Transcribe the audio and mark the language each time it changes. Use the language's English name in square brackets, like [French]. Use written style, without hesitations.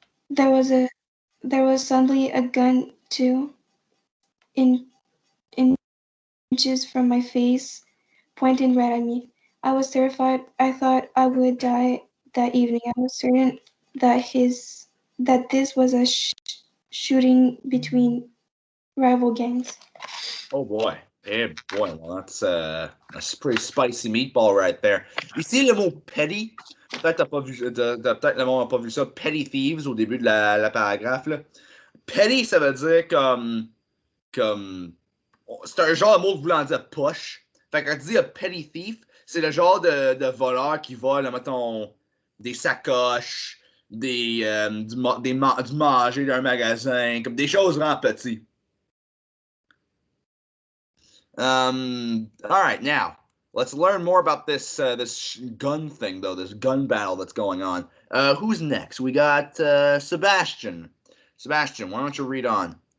[English] There was a there was suddenly a gun in inches from my face, pointing right at me. I was terrified. I thought I would die that evening. I was certain that this was a shooting between rival gangs. Oh boy. Hey boy, well that's pretty spicy meatball right there. [French] Ici, le mot petty, peut-être t'as pas vu, peut-être le monde n'a pas vu ça, [English] petty thieves [French] au début de la paragraphe, là. Petty, ça veut dire comme, c'est un genre de mot voulant dire poche. Fait que quand tu dis [English] a petty thief, [French] c'est le genre de voleur qui vole, mettons, des sacoches, du manger d'un magasin, comme des choses vraiment petites. [English] All right, now let's learn more about this gun thing, though. This gun battle that's going on. Who's next? We got Sebastian. Sebastian, why don't you read on?